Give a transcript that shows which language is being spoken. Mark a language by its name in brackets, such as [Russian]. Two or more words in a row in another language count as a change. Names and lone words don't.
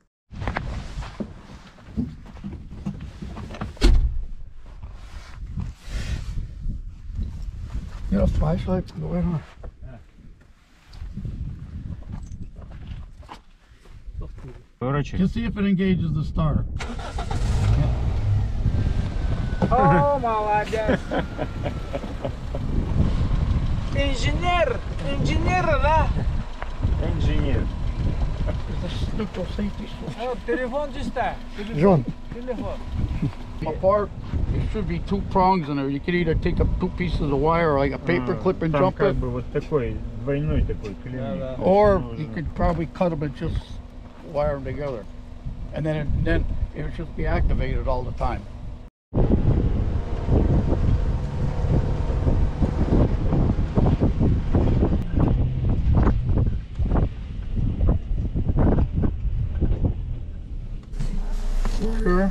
[English] You know, flashlight going on. Just see if it engages the starter. [Russian] Oh, молодец! Инженер! Инженер, да? Инженер. [English] It's a neutral safety switch. [Russian] Телефон чисто. John, Телефон. [English] Apart, there should be 2 prongs in there. You could either take up 2 pieces of wire, like a paper clip, and jump it, [Russian] вот такой двойной такой клеммик. [English] or you could probably cut them and just wire them together, and then it would just be activated all the time. Sure.